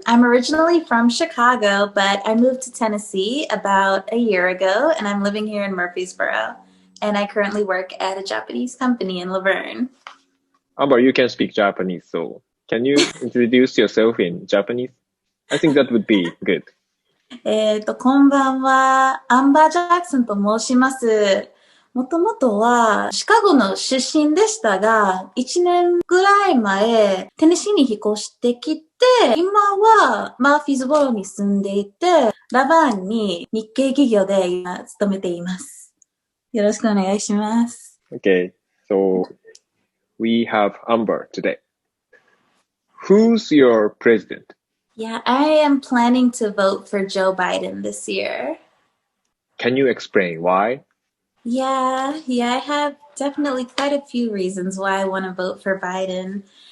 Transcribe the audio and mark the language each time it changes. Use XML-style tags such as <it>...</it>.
<en>I'm originally from Chicago, but I moved to Tennessee about a year ago, and I'm living here in Murfreesboro. And I currently work at a Japanese company in Laverne. Amber, you can speak Japanese, so can you introduce yourself in Japanese? I think that would be good.</en> <ja>こんばんは、アンバー・ジャクソンと申します。もともとはシカゴの出身でしたが、1年ぐらい前、テネシーに引っ越してきて、今はマーフィーズボロに住んでいて、ラバーンに日系企業で今勤めています。よろしくお願いします。</ja> <en>Okay, so we have Amber today. Who's your president? Yeah, I am planning to vote for Joe Biden this year. Can you explain why? Yeah, I have definitely quite a few reasons why I want to vote for Biden.</en>